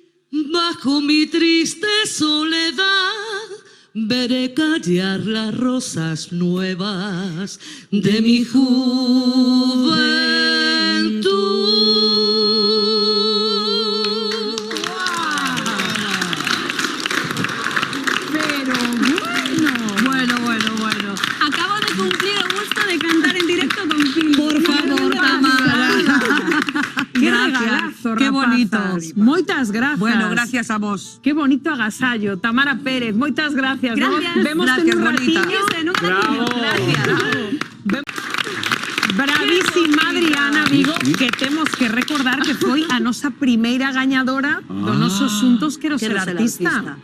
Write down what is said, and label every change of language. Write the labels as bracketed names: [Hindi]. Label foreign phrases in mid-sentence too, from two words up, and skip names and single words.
[Spanish] Bajo mi triste soledad veré callar las rosas nuevas de mi juventud. Pero bueno. Bueno. Acabo de cumplir el gusto de cantar en directo con Pili. Por favor, Tamara. Qué Gracias. regalazo, Qué bonito. rapazas. [Galician] Moitas gracias. [Spanish] Bueno, gracias a vos. Qué bonito agasallo. [Galician] Tamara Pérez, moitas gracias. [Spanish] Gracias. [Galician] Vemos [Spanish] Gracias, [Galician] un [Spanish] bonita. [Galician] ratiño. Bravo. Bravísima Adriana Vigo, que temos que recordar que foi a nosa primeira gañadora do noso Xuntos Quero Ser Artista.